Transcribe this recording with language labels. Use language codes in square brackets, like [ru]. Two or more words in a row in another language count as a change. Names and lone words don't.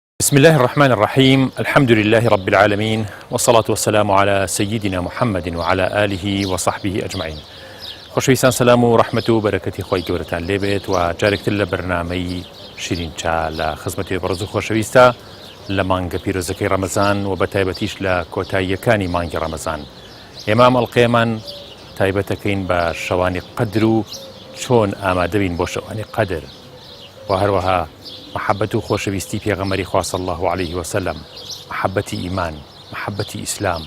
[ar] بسم الله الرحمن الرحيم. الحمد لله رب العالمين، والصلاة والسلام على سيدنا محمد وعلى آله وصحبه أجمعين. [ckb] خۆشەویستان سەلام و ڕەحمەت و بەرەکەتی خۆی گەورەتان لێبێت و جارێکتر لە بەرنامەی شیرین چا لە خزمەتی بەڕێز و خۆشەویستە لە مانگە پیرۆزەکەی ڕەمەزان و بە تایبەتیش لە کۆتاییەکانی مانگی ڕەمەزان. ئێمە ئەڵقەیەمان تایبەتەکەین بە شەوانی قەدر و چۆن ئامادەبین بۆ شەوانی قەدر و هەروەها محبەت و خۆشەویستی پێغەمبەری خوا [ar] صلی الله عليه وسلم، [ckb] محبەتی ئیمان، محبەتی ئیسلام.